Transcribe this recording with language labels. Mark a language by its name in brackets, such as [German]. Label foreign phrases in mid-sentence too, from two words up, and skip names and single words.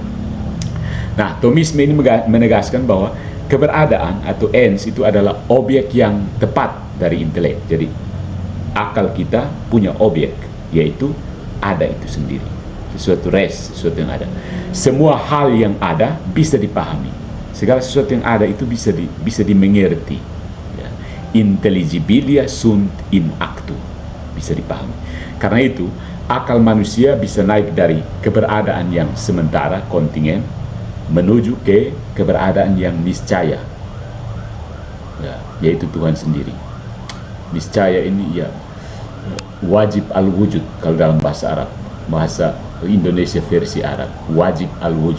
[Indonesian] Nah, Thomisme ini menegaskan bahwa keberadaan atau ens itu adalah objek yang tepat dari intelek. Jadi akal kita punya objek, yaitu ada itu sendiri, sesuatu sesuatu yang ada. Semua hal yang ada bisa dipahami, segala sesuatu yang ada itu bisa dimengerti, ya. [Latin] Intelligibilia sunt in actu, [Indonesian] bisa dipahami. Karena itu akal manusia bisa naik dari keberadaan yang sementara, kontingen, menuju ke keberadaan yang niscaya, ya, yaitu Tuhan sendiri. Niscaya ini ya [Arabic] واجب الوجود [Indonesian] kalau dalam bahasa Arab, bahasa Indonesia versi Arab, [Arabic] واجب الوجود.